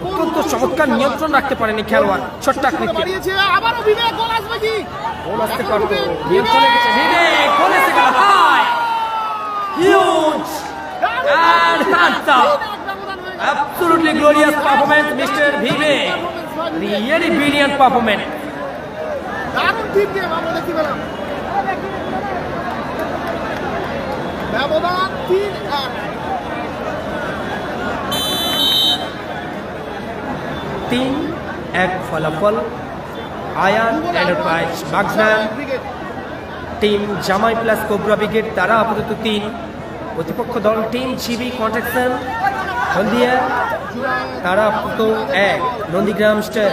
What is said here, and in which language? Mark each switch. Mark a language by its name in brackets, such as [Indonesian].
[Bangla] অত্যন্ত চমৎকার নিয়ন্ত্রণ রাখতে পারেনি খেলোয়াড় ছোট্ট আকৃতি বাড়িয়েছে আবারও বিবেক গোল আসবে কি গোল আসতে পারতো নিয়ন্ত্রণে গেছে বিবেক গোল এসে গেল [English] High huge and hands up absolutely glorious performance Mr. Vivek really brilliant performance [Bangla] দারুণ টিম গেম আমরা দেখতে পেলাম ব্যবধান 3-1 ফলাফল আয়ান এন্টারপ্রাইজ বাগনান টিম জামাই প্লাস কোবরা ব্রিগেড তারা আপাতত 3 প্রতিপক্ষ দল টিম জিবি কন্ট্রাকশন হলদিয়া তারা আপাতত 1 নন্দীগ্রাম স্টার